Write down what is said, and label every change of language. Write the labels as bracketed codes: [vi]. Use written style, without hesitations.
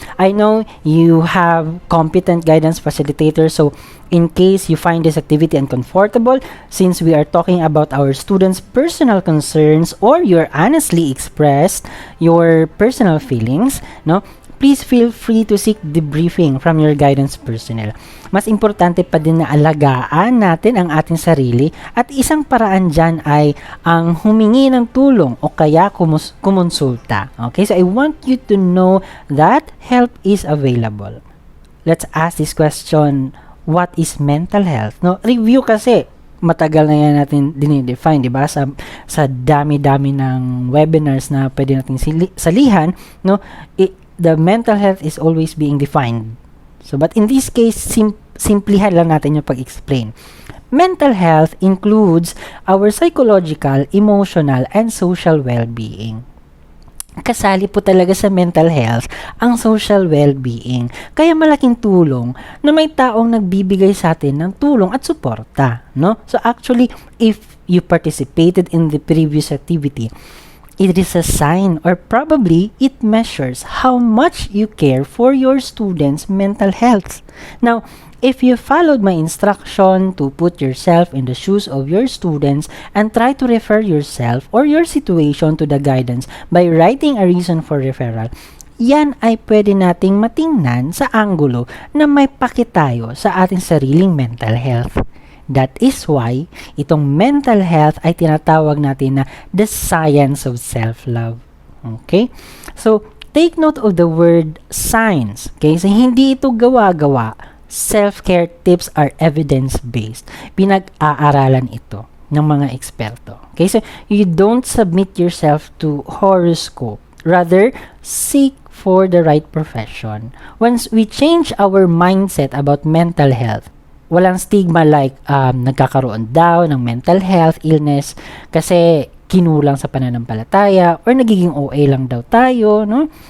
[en] I know you have competent guidance facilitators, so in case you find this activity uncomfortable, since we are talking about our students' personal concerns or you're honestly expressed your personal feelings, no, please feel free to seek debriefing from your guidance personnel. [tl] Mas importante pa din na alagaan natin ang ating sarili at isang paraan dyan ay ang humingi ng tulong o kaya kumonsulta. [en] Okay, so I want you to know that help is available. Let's ask this question, what is mental health? [tl] No, review kasi matagal na yan natin dinidefine, di ba? Sa dami-dami ng webinars na pwede natin salihan, no? [en] The mental health is always being defined. So, but in this case, [tl] simplihan lang natin yung pag-explain. [en] Mental health includes our psychological, emotional, and social well-being. [tl] Kasali po talaga sa mental health ang social well-being. Kaya malaking tulong na may taong nagbibigay sa atin ng tulong at suporta, no? [en] So actually, if you participated in the previous activity, it is a sign or probably it measures how much you care for your students' mental health. Now, if you followed my instruction to put yourself in the shoes of your students and try to refer yourself or your situation to the guidance by writing a reason for referral, [tl] yan ay pwede nating matingnan sa anggulo na may pakitayo sa ating sariling mental health. [en] That is why itong mental health [tl] ay tinatawag natin na [en] the science of self-love. Okay? So, take note of the word science. Okay? So, [tl] hindi ito gawa-gawa. [en] Self-care tips are evidence-based. [tl] Pinag-aaralan ito ng mga eksperto. [en] Okay? So, you don't submit yourself to horoscope. Rather, seek for the right profession. Once we change our mindset about mental health, [tl] walang stigma like nagkakaroon daw ng mental health illness kasi kinulang sa pananampalataya or nagiging OA lang daw tayo, no?